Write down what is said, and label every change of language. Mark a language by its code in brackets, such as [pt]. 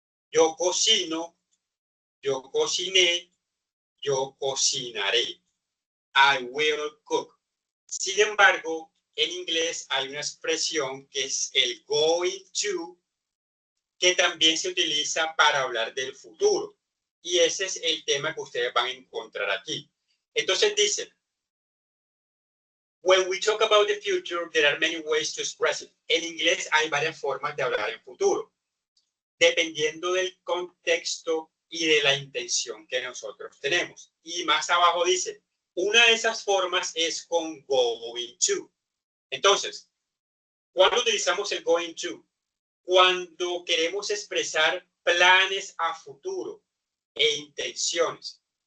[es] Yo cocino, yo cociné, yo cocinaré. [en] I will cook. [es] Sin embargo, en inglés hay una expresión que es el going to, que también se utiliza para hablar del futuro. Y ese es el tema que ustedes van a encontrar aquí. Entonces dice, [en] when we talk about the future, there are many ways to express it. [es] En inglés hay varias formas de hablar en futuro, dependiendo del contexto y de la intención que nosotros tenemos. Y más abajo dice, una de esas formas es con going to. Entonces, ¿cuándo utilizamos el going to? Cuando queremos expresar planes a futuro e intenciones.